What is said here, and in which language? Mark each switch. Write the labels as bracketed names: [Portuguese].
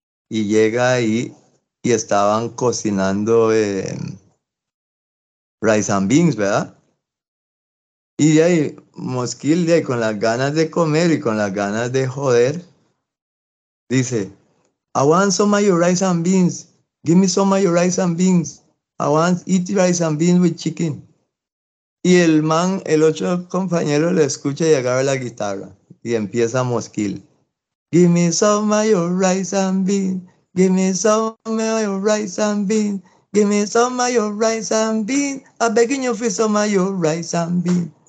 [Spanish] Y llega ahí y estaban cocinando [English] rice and beans, [Spanish] ¿verdad? Y de ahí, Mosquil, de ahí, con las ganas de comer y con las ganas de joder, dice, [English] I want some of your rice and beans. Give me some of your rice and beans. I want eat rice and beans with chicken. [Spanish] Y el man, el otro compañero, le escucha y agarra la guitarra. Y empieza Mosquil. [English] Give me some of your rice and beans. Give me some of your rice and beans. Give me some of your rice and beans. I'm begging you for some of your rice and beans.